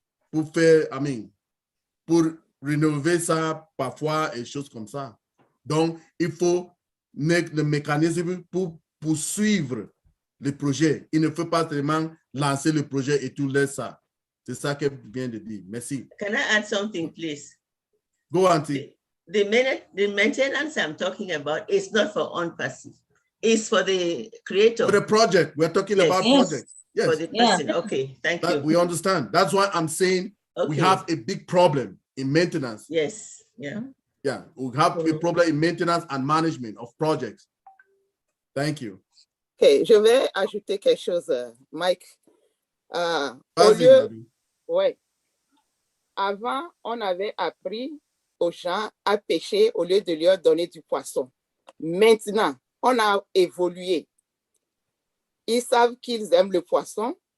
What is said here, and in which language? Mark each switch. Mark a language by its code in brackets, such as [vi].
[fr] Pour faire, pour rénover ça parfois et choses comme ça. Donc, il faut mettre le mécanisme pour poursuivre le projet. Il ne faut pas seulement lancer le projet et tout laisser ça. C'est ça qu'elle vient de dire. Merci. [en] Can I add something, please? Go, Auntie. The maintenance I'm talking about is not for onpassive. It's for the creator. For the project. We're talking about projects. Yes. For the person. Okay, thank you. We understand. That's why I'm saying we have a big problem in maintenance. Yes. Yeah. Yeah. We have a problem in maintenance and management of projects. Thank you. [fr] Okay, je vais ajouter quelque chose, Mike. Au lieu, avant, on avait appris aux gens à pêcher au lieu de leur donner du poisson. Maintenant, on a évolué. Ils savent qu'ils aiment le poisson.